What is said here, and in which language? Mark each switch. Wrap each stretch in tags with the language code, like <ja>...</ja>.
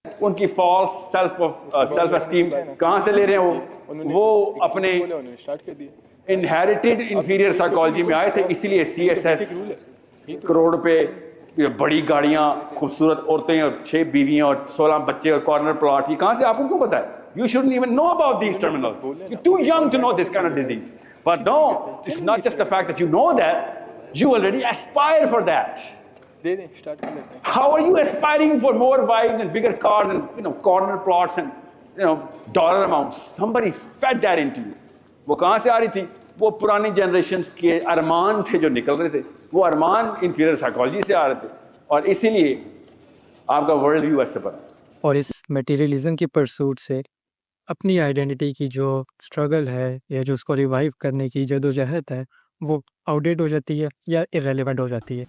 <hi>उनकी false self esteem कहाँ से ले रहे हैं वो अपने इनहेरिटेड इंफीरियर साइकोलॉजी में आए थे, इसीलिए सीएसएस करोड़ पे बड़ी गाड़ियां, खूबसूरत औरतें और 6 बीवियां और 16 बच्चे और कॉर्नर प्लॉट, ये कहाँ से आपको क्यों पता है?</hi> <en>You shouldn't even know about these terminals. You're too young to know this kind of disease. But no, it's not just the fact that you know that, you already aspire for that. How are you aspiring for more wives and bigger cars and corner plots and dollar amounts? Somebody fed that into you.</en> <hi>वो कहाँ से आ रही थी? वो पुरानी generations के अरमान थे जो निकल रहे थे, वो अरमान इंफीरियर साइकोलॉजी से आ रहे थे, और इसीलिए आपका वर्ल्ड व्यू ऐसे बना। और इस मटेरियलिज्म की परसूट से अपनी आइडेंटिटी की जो स्ट्रगल है या जो उसको रिवाइव करने की जदोजहद है, वो आउटडेट हो जाती है या इररेलेवेंट हो जाती है।</hi>